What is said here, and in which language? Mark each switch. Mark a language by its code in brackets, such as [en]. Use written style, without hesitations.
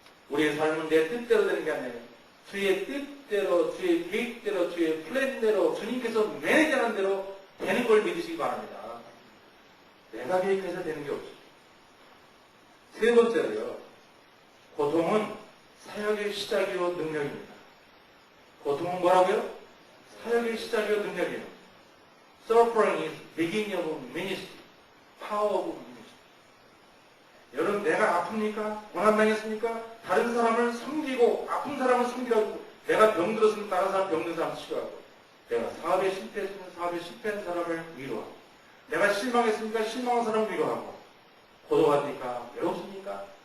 [ko] 우리의 삶은 내 뜻대로 되는 게 아니에요. 주의 뜻대로, 주의 계획대로, 주의 플랜대로, 주님께서 매니저하는 대로 되는 걸 믿으시기 바랍니다. 내가 계획해서 되는 게 없어요. 세 번째로요, 고통은 사역의 시작이요 능력입니다. 고통은 뭐라고요? 사역의 시작이요 능력이에요. [en] Suffering is beginning of ministry, power of ministry. [ko] 여러분, 내가 아픕니까? 고난당했습니까? 다른 사람을 섬기고, 아픈 사람을 섬기라고, 내가 병들었으면 다른 사람 병든 사람 치료하고, 내가 사업에 실패했으면 사업에 실패한 사람을 위로하고, 내가 실망했으니까 실망한 사람을 위로하고, 고독하니까 외롭습니까?